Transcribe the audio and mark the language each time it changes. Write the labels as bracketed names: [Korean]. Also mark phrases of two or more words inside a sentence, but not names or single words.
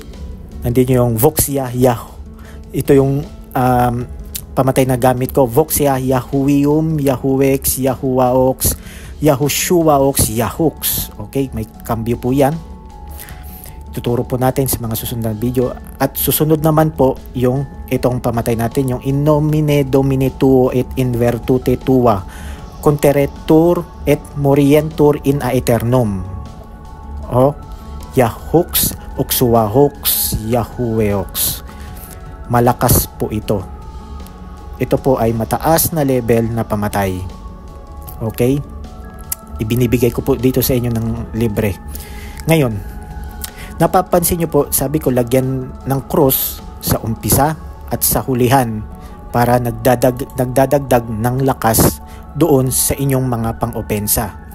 [Filipino] Nandito yung Voxia Yahoo. Ito yung pamatay na gamit ko. Voxia Yahuium, Yahuex, Yahuaox, Yahushuaox, Yahux. Okay? May cambio po yan. Tuturo po natin sa mga susunod na video. At susunod naman po yung itong pamatay natin. [Latin] Yung in nomine Domini tuo et in virtute tua. Conteretur et morientur in aeternum. Yahux, Uxuahox, Yahueox. [Filipino] Malakas po ito. Ito po ay mataas na level na pamatay. Okay? Ibinibigay ko po dito sa inyo ng libre. Ngayon, napapansin nyo po, sabi ko lagyan ng cross sa umpisa at sa hulihan para nagdadagdag ng lakas doon sa inyong mga pang-opensa.